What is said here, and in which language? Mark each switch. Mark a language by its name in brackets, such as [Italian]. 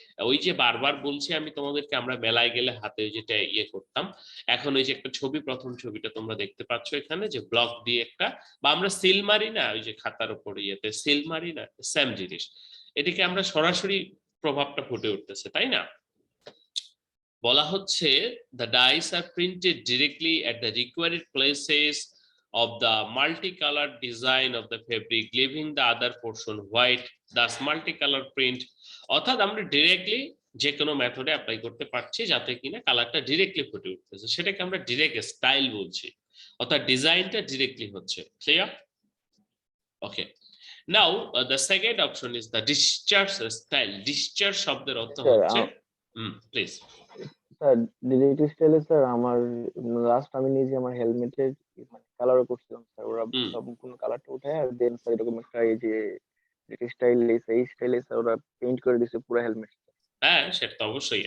[Bangla] ওই যে বারবার বলছি আমি তোমাদেরকে, আমরা মেলায় গেলে হাতে যেটা ইয়ে করতাম, এখন ওই যে একটা ছবি, প্রথম ছবিটা তোমরা দেখতে পাচ্ছ এখানে, যে ব্লক দিয়ে একটা, বা আমরা সিল মারি না ওই যে খাতার উপর ইয়েতে সিল মারি না, সেম জিনিস। এটিকে আমরা সরাসরি প্রভাবটা ফুটে উঠতেছে, তাই না। বলা হচ্ছে [English] the dies are printed directly at the required places of the multicolored design of the fabric, leaving the other portion white, thus multicolor print। [Bangla] অর্থাৎ আমরা ডিরেক্টলি যে কোনো মেথডে অ্যাপ্লাই করতে পারছি যাতে কিনা কালারটা ডিরেক্টলি ফুটে উঠতেছে, সেটাকে আমরা ডিরেক্ট স্টাইল বলছি, অর্থাৎ ডিজাইনটা ডিরেক্টলি হচ্ছে। Clear? [English] Okay, now the second option is the discharge style। [Bangla] Discharge শব্দের অর্থ স্যার হচ্ছে, প্লিজ। স্যার ডিরেক্ট স্টাইলে স্যার আমার লাস্ট আমি নিজে আমার হেলমেটের মানে কালারও করছিলাম স্যার, ওরা হুম। সম্পূর্ণ কালারটা উঠায় আর দেন স্যার এরকম একটা এই যে স্টাইল এই স্টাইলে স্যার ওরা পেইন্ট করে দিছে পুরো হেলমেট। হ্যাঁ, সেটা তো অবশ্যই।